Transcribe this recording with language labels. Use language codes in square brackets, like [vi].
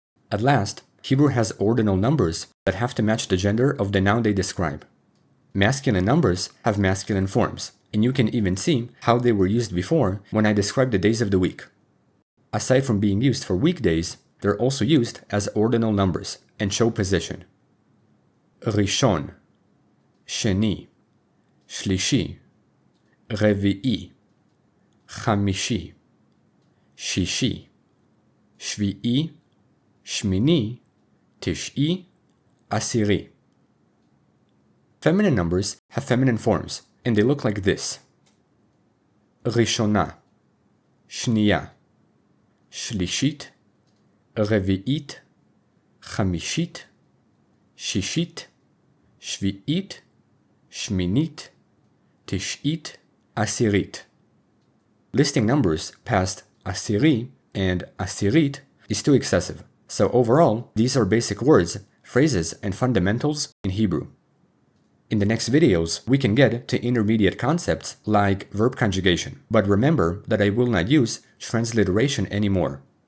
[en] At last, Hebrew has ordinal numbers that have to match the gender of the noun they describe. Masculine numbers have masculine forms, and you can even see how they were used before when I described the days of the week. Aside from being used for weekdays, they're also used as ordinal numbers and show position. [he] ראשון, שני, שלישי, רביעי, חמישי, שישי, שביעי, שמיני, תשעי, עשירי. [en] Feminine numbers have feminine forms, and they look like this. [he] ראשונה, שנייה, שלישית, רביעית, חמישית, שישית, שביעית, שמינית, תשעית, עשירית. [en] Listing numbers past עשירי and עשירית is too excessive, so overall, these are basic words, phrases, and fundamentals in Hebrew. In the next videos, we can get to intermediate concepts like verb conjugation, but remember that I will not use transliteration anymore.